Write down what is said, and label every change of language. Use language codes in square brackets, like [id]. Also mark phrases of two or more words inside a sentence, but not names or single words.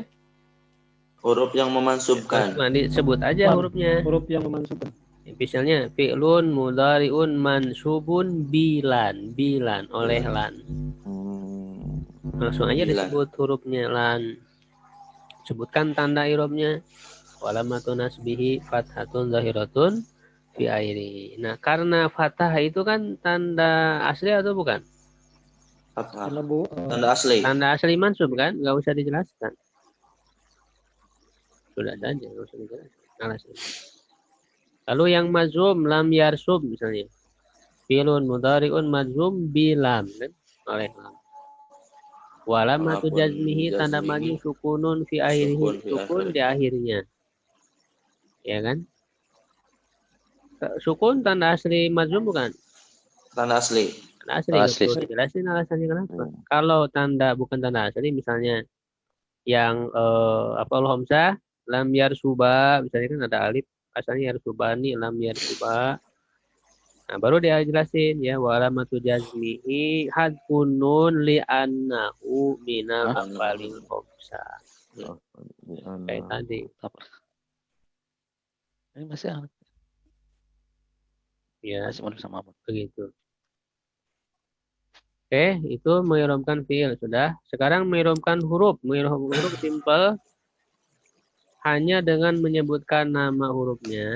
[id] huruf yang memansubkan. Nah, disebut aja hurufnya. Huruf yang memansubkan. [ar] Misalnya فعل مضارع منصوب بلن oleh lan. [id] Langsung aja disebut hurufnya lan. Sebutkan tanda i'rabnya. [ar] وعلامة نصبه فتحة ظاهرة في آخره. [id] Nah, karena fathah itu kan tanda asli atau bukan? Fathah. Tanda Tanda asli. Tanda asli mansub kan, nggak usah dijelaskan. Sudah saja, nggak usah dijelaskan. Alasan. Lalu yang [ar] مجزوم لم يضرب [id] misalnya. [ar] فعل مضارع مجزوم بلم [id] kan, oleh lam. [ar] Walamatu [id] Walaupun [ar] jazmihi tanda jazmihi, maju سكون في آخره, سكون في sukun akhir. [id] di akhirnya. Ya kan? Sukun tanda asli mazum bukan? Tanda asli. Tanda asli nggak Asli. perlu dijelasin alasannya kenapa. Kalau tanda bukan tanda asli misalnya yang [ar] الهمزة لم يضرب [id] misalnya kan ada alif asalnya [ar] يضربان لم يضرب. [id] Nah, baru dia jelasin ya [ar] وعلامة جزمه حذف النون لأنه من [id] Hah? [ar] الأفعال الخمسة. [id] Kayak tadi. Apa? Ini masih Ya, masih sama apa? begitu. Oke, itu mengirimkan fiil sudah. Sekarang mengirimkan huruf. Mengirimkan huruf simpel hanya dengan menyebutkan nama hurufnya.